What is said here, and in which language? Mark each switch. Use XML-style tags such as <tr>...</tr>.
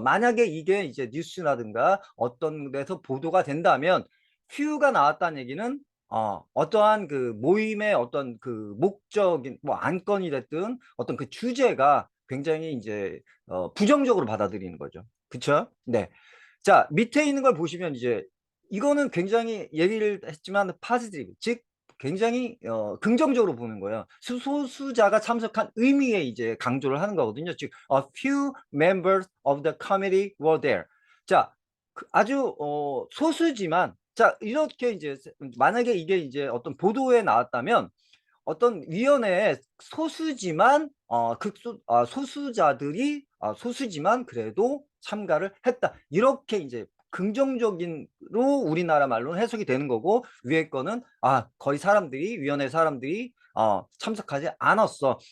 <ko>만약에 이게 이제 뉴스라든가 어떤 데서 보도가 된다면 few가 나왔다는 얘기는 어떠한 그 모임의 어떤 그 목적인 뭐 안건이 됐든 어떤 그 주제가 굉장히 이제 부정적으로 받아들이는 거죠. 그쵸? 네. 자, 밑에 있는 걸 보시면 이제 이거는 굉장히 얘기를 했지만 파지티브, 즉 굉장히 긍정적으로 보는 거예요. 소수자가 참석한 의미에 이제 강조를 하는 거거든요.</ko> <en>즉 a few members of the committee were there.</en> <ko>자, 아주 소수지만 자 이렇게 이제 만약에 이게 이제 어떤 보도에 나왔다면 어떤 위원회에 소수지만 소수자들이 소수지만 그래도 참가를 했다. 이렇게 이제 긍정적인로 우리나라 말로는 해석이 되는 거고 위에 거는 거의 사람들이 위원회 사람들이 참석하지 않았어.</ko>